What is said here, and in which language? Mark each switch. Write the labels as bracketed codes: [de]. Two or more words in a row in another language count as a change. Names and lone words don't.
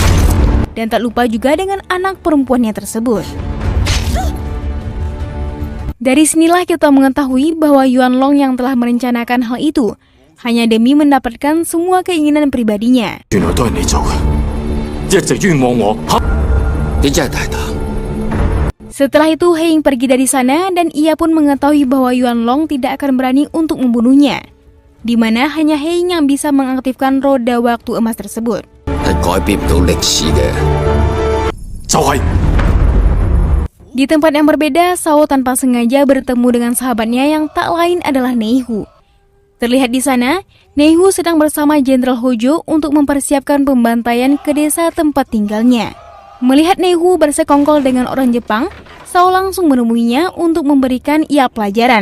[id] Dan tak lupa juga dengan anak perempuannya tersebut. Dari sinilah kita mengetahui bahwa Yuan Long yang telah merencanakan hal itu hanya demi mendapatkan semua keinginan pribadinya. [yue] 原來都係你做嘅，一直冤枉我。你真係大膽。 [id] Setelah itu Heng pergi dari sana dan ia pun mengetahui bahwa Yuan Long tidak akan berani untuk membunuhnya, di mana hanya Heng yang bisa mengaktifkan roda waktu emas tersebut. [yue] 係改變唔到歷史嘅。就係 [id] Di tempat yang berbeda, Sao tanpa sengaja bertemu dengan sahabatnya yang tak lain adalah Neihu. Terlihat di sana, Neihu sedang bersama Jenderal Hojo untuk mempersiapkan pembantaian ke desa tempat tinggalnya. Melihat Neihu bersekongkol dengan orang Jepang, Sao langsung menemuinya untuk memberikan ia pelajaran.